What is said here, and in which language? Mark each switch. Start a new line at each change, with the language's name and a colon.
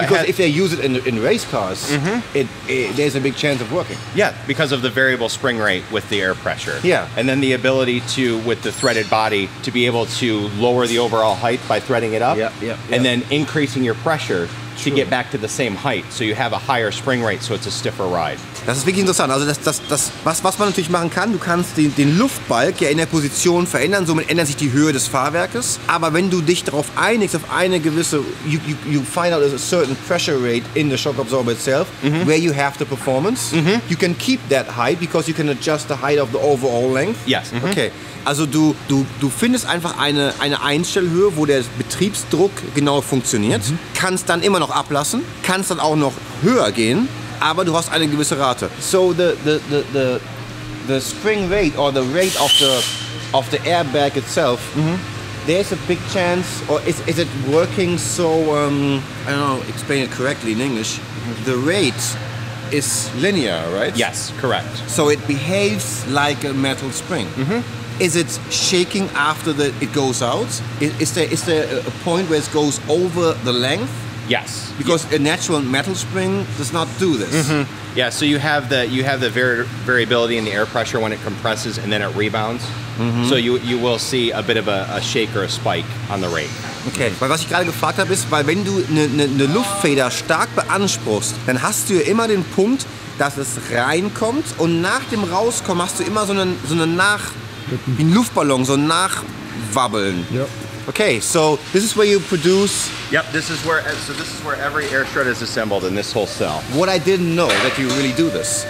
English: Because if they use it in race cars, there's a big chance of working. yeah, because of the variable spring rate with the air pressure. Yeah. And then the ability to, with the threaded body, to be able to lower the overall height by threading it up. And then increasing your pressure to get back to the same height. So you have a higher spring rate, so it's a stiffer ride.
German: Das ist wirklich interessant. Also was man natürlich machen kann, du kannst den Luftbalg ja in der Position verändern, somit ändert sich die Höhe des Fahrwerkes. Aber wenn du dich darauf einigst, auf eine gewisse,
English: you find out a certain pressure rate in the shock absorber itself, where you have the performance, you can keep that height because you can adjust the height of the overall length. Yes. Okay.
German: Also du findest einfach eine Einstellhöhe, wo der Betriebsdruck genau funktioniert, kannst dann immer noch ablassen, kannst dann auch noch höher gehen, aber du hast eine gewisse Rate.
English: So the spring rate or the rate of the airbag itself, there's a big chance, or is it working so, I don't know, explain it correctly in English, the rate is linear, right? Yes, correct. So it behaves like a metal spring. Is it shaking after it goes out? Is there a point where it goes over the length? Yes. Because a natural metal spring does not do this. Yeah, so you have the variability in the air pressure when it compresses and then it rebounds. So you will see a bit of a shake or a spike on the rate.
German: Okay, weil was ich gerade gefragt habe ist, weil wenn du eine Luftfeder stark beanspruchst, dann hast du ja immer den Punkt, dass es reinkommt und nach dem Rauskommen hast du immer so eine wie ein Luftballon, so ein Nachwabbeln.
English: Yep. Okay, so this is where you produce. Yep, this is where every air strut is assembled in this whole cell. What I didn't know that you really do this.